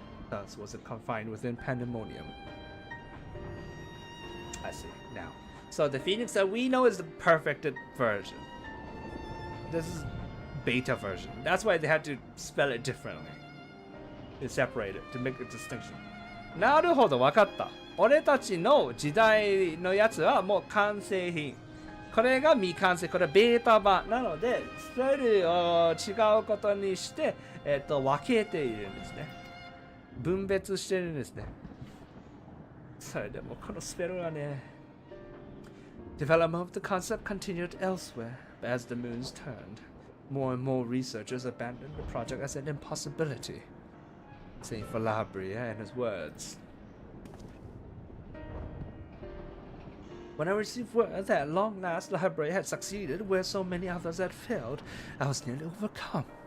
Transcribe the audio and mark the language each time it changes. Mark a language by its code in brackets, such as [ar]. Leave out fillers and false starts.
[en] Thus was it confined within Pandaemonium. I see, now. So the Phoenix that we know is the perfected version. This is beta version. That's why they had to spell it differently. They separate it to make a distinction. [ja] なるほど、わかった。俺たちの時代のやつはもう完成品。これが未完成。これはベータ版。なので、スペルを違うことにして、分けているんですね。分別してるんですね。それでもこのスペルはね。 [en] Development of the concept continued elsewhere, but as the moons turned, more and more researchers abandoned the project as an impossibility. Same for La Habrea and his words. When I received word that at long last La Habrea had succeeded where so many others had failed, I was nearly overcome.